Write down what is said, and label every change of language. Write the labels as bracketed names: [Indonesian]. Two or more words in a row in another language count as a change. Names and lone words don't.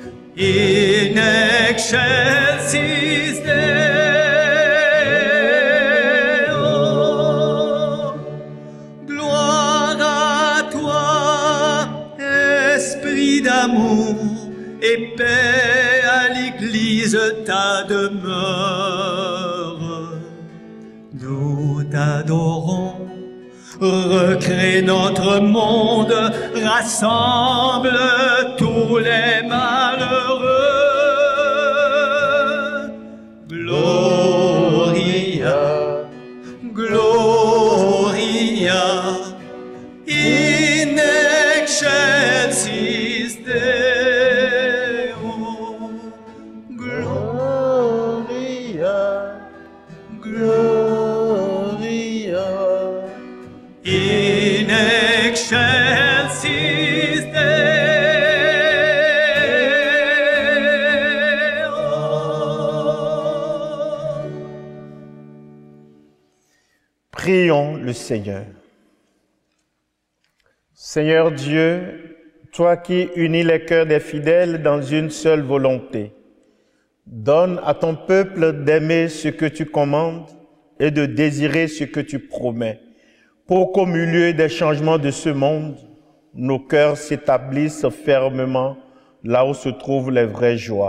[Latin] in excelsis Deo. [French] Gloire à toi, Esprit d'amour, et paix à l'Église ta demeure. Nous t'adorons, recrée notre monde, rassemble tous les malheureux. [Latin] Gloria, Gloria, in excelsis Deo. Gloria, Gloria. In excelsis Deo. [French] Prions le Seigneur. Seigneur Dieu, toi qui unis les cœurs des fidèles dans une seule volonté, donne à ton peuple d'aimer ce que tu commandes et de désirer ce que tu promets, pour qu'au milieu des changements de ce monde, nos cœurs s'établissent fermement là où se trouvent les vraies joies.